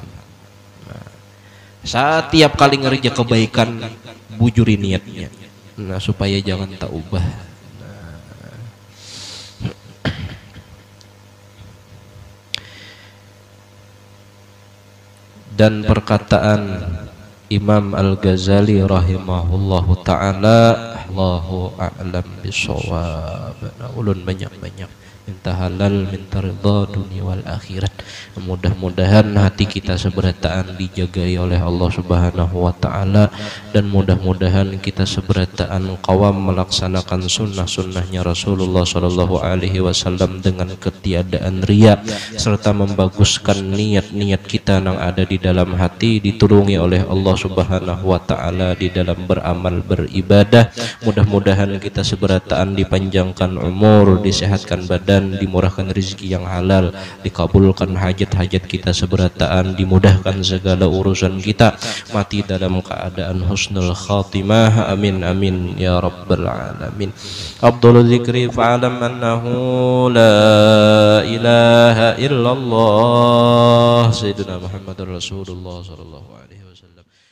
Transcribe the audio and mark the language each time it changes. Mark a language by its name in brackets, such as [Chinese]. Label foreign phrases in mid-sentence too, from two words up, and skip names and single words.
[Banjar] Nah, setiap kali ngerja kebaikan bujuri niatnya, nah supaya jangan tak ubah. [Indonesian] Dan perkataan Imam Al-Ghazali [Arabic] رحمه الله تعالى, الله أعلم بالصواب. [Banjar] Ulun banyak-banyak minta halal, minta ridha dunia wal akhirat. Mudah-mudahan hati kita seberataan dijagai oleh Allah [Arabic] سبحانه وتعالى, [Banjar] dan mudah-mudahan kita seberataan qawam melaksanakan sunnah-sunnahnya [Arabic] رسول الله صلى الله عليه وسلم [Banjar] dengan ketiadaan riya, serta membaguskan niat-niat kita yang ada di dalam hati, ditulungi oleh Allah [Arabic] سبحانه وتعالى [Banjar] di dalam beramal beribadah. Mudah-mudahan kita seberataan dipanjangkan umur, disehatkan badan, dimurahkan rezeki yang halal, dikabulkan hajat-hajat kita seberataan, dimudahkan segala urusan kita, mati dalam keadaan [Arabic] حسن الخاتمة. آمين آمين يا رب العالمين. عبد الذكر فاعلم أنه لا إله إلا الله سيدنا محمد رسول الله صلى الله عليه وسلم.